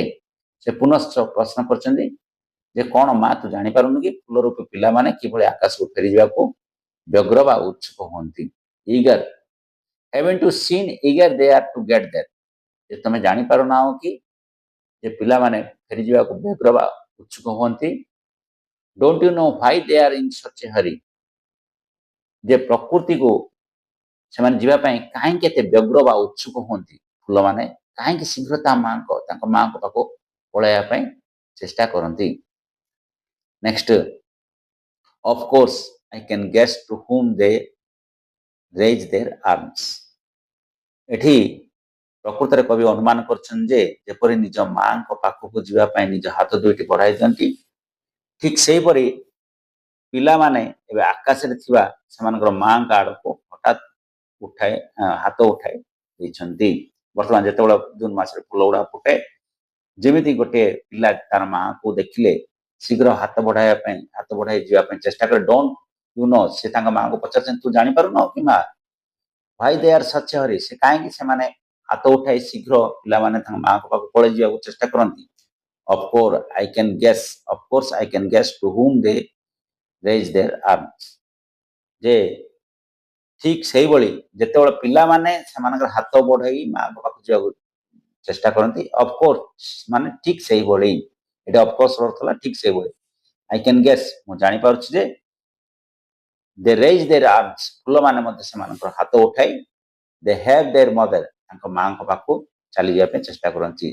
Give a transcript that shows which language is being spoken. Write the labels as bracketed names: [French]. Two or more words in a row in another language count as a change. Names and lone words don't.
[Odia] ସେ ପୁନଶ୍ଚ ପ୍ରଶ୍ନ କରିଛନ୍ତି ଯେ କଣ ମା ତୁ ଜାଣିପାରୁନୁ କି ଫୁଲ ରୂପୀ ପିଲାମାନେ କିଭଳି ଆକାଶକୁ ଫେରିଯିବାକୁ ବ୍ୟଗ୍ର ବା ଉତ୍ସୁକ ହୁଅନ୍ତି। [English] ଇଗର, haven't you seen eager they are to get there? [Odia] ଯେ ତମେ ଜାଣିପାରୁନାହ କି ଯେ ପିଲାମାନେ ଫେରିଯିବାକୁ ବ୍ୟଗ୍ର ବା ଉତ୍ସୁକ ହୁଅନ୍ତି। [English] don't you know why they are in such a hurry? [Odia] ଯେ ପ୍ରକୃତିକୁ ସେମାନେ ଯିବା ପାଇଁ କାହିଁକି ଏତେ ବ୍ୟଗ୍ର ବା ଉତ୍ସୁକ ହୁଅନ୍ତି, ଫୁଲମାନେ କାହିଁକି ଶୀଘ୍ର ତାଙ୍କ ମାଆଙ୍କ ପାଖକୁ ପଳାଇବା ପାଇଁ ଚେଷ୍ଟା କରନ୍ତି। [English] ନେକ୍ସଟ, of course I can guess to whom they raise their arms. [Odia] ଏଠି ପ୍ରକୃତରେ କବି ଅନୁମାନ କରିଛନ୍ତି ଯେ ଯେପରି ନିଜ ମାଆଙ୍କ ପାଖକୁ ଯିବା ପାଇଁ ନିଜ ହାତ ଦୁଇଟି ବଢାଇ ଦିଅନ୍ତି, ଠିକ ସେହିପରି ପିଲାମାନେ ଏବେ ଆକାଶରେ ଥିବା ସେମାନଙ୍କର ମାଆଙ୍କ ଆଡକୁ ହଠାତ୍ ହାତ ଉଠାଇ ଦେଇଛନ୍ତି। ବର୍ତ୍ତମାନ ଯେତେବେଳେ ଜୁନ ମାସରେ ଫୁଲ ଗୁଡା ଫୁଟେ, ଯେମିତି ଗୋଟିଏ ପିଲା ତାର ମାଆକୁ ଦେଖିଲେ ଶୀଘ୍ର ହାତ ବଢାଇ ଯିବା ପାଇଁ ଚେଷ୍ଟା କରେ। [English] don't you know, [Odia] ସେ ତାଙ୍କ ମାଆଙ୍କୁ ପଚାରୁଛନ୍ତି ତୁ ଜାଣିପାରୁନ କି ମା, [English] why they are such a hurry, [Odia] ସେ କାହିଁକି ସେମାନେ ହାତ ଉଠାଇ ଶୀଘ୍ର ପିଲାମାନେ ତାଙ୍କ ମାଆଙ୍କ ପାଖକୁ ପଳେଇ ଯିବାକୁ ଚେଷ୍ଟା କରନ୍ତି। [English] of course I can guess to whom they raise their arms. [Odia] ଯେ ଠିକ ସେଇଭଳି ଯେତେବେଳେ ପିଲାମାନେ ସେମାନଙ୍କର ହାତ ବଢାଇ ମାଆଙ୍କ ପାଖକୁ ଯିବାକୁ ଚେଷ୍ଟା କରନ୍ତି, ଅଫକୋର୍ସ ମାନେ ଠିକ ସେଇଭଳି, ଏଇଟା ଅଫକୋର୍ସ ଅର୍ଥ ହେଲା ଠିକ ସେଇଭଳି। [English] I can guess, [Odia] ମୁଁ ଜାଣିପାରୁଛି ଯେ [English] they raise their arms, [Odia] ଫୁଲମାନେ ମଧ୍ୟ ସେମାନଙ୍କର ହାତ ଉଠାଇ [English] they have their mother, [Odia] ତାଙ୍କ ମାଆଙ୍କ ପାଖକୁ ଚାଲିଯିବା ପାଇଁ ଚେଷ୍ଟା କରନ୍ତି।